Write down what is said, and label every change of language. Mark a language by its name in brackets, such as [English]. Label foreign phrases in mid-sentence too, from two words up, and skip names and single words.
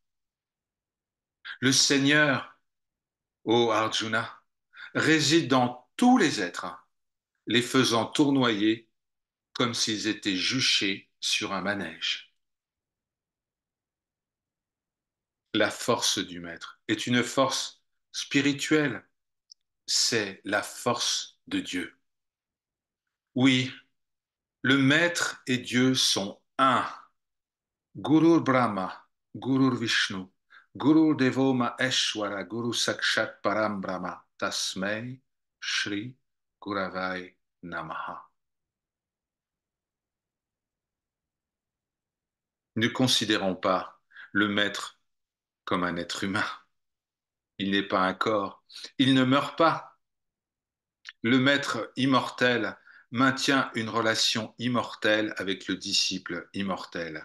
[French] Le Seigneur, ô Arjuna, réside dans tous les êtres, les faisant tournoyer comme s'ils étaient juchés sur un manège. La force du Maître est une force spirituelle, c'est la force de Dieu. Oui, le Maître et Dieu sont un. [Sanskrit] गुरुर्ब्रह्मा गुरुर्विष्णुः गुरुर्देवो महेश्वरः गुरुः साक्षात् परं ब्रह्म तस्मै श्री गुरवे नमः. [French] Ne considérons pas le Maître comme un être humain. Il n'est pas un corps. Il ne meurt pas. Le Maître immortel maintient une relation immortelle avec le disciple immortel.